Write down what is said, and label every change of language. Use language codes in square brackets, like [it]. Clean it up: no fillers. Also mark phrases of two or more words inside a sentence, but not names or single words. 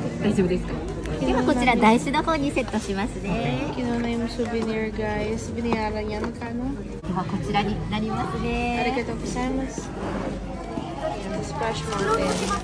[ja] 大丈夫ですか？ではこちら台紙の方にセットしますね。 [tl] Kinuha na yung souvenir, guys. Binayaran niya. Magkano? [ja] ではこちらになりますね。ありがとうございます. Splash Mountain.